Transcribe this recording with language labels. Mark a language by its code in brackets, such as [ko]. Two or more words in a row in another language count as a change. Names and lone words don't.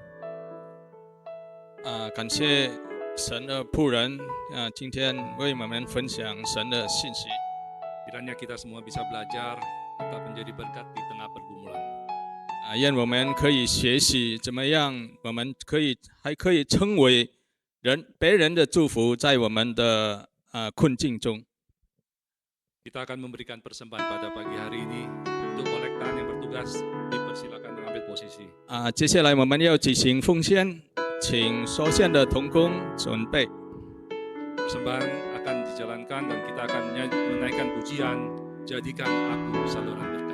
[zh] 感谢神的仆人今天为我们分享神的信息。 [id] Kiranya kita semua bisa belajar, tetap menjadi berkat di tengah pergumulan. [zh] 愿我们可以学习怎么样，我们还可以成为别人的祝福，在我们的困境中。 [id] Kita akan memberikan persembahan pada pagi hari ini untuk kolektan yang bertugas. Dipersilakan mengambil posisi. [zh] 接下来我们要举行奉献，请收献的同工准备。 [id] Persembahan akan dijalankan dan kita akan menaikkan pujian, jadikan aku saluran berkat.